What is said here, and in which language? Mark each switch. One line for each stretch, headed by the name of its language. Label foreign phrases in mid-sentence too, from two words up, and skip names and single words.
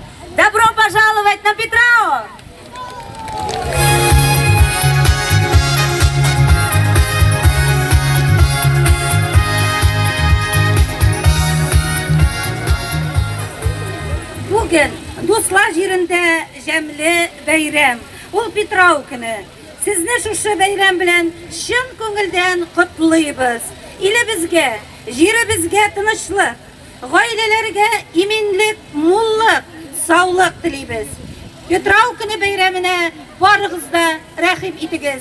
Russian: Добро пожаловать на Петрау!
Tatar: Bugün Dostlar yerinde jämli bayram. Ул Петрау көне. Сезне шушы bayram белән чын күңелдән котлыйбыз. Илебезгә, җиребезгә тынычлык, гаиләләргә иминлек, муллык, саулык телибез. Петрау көне бәйрәменә барыгыз да рәхим итегез.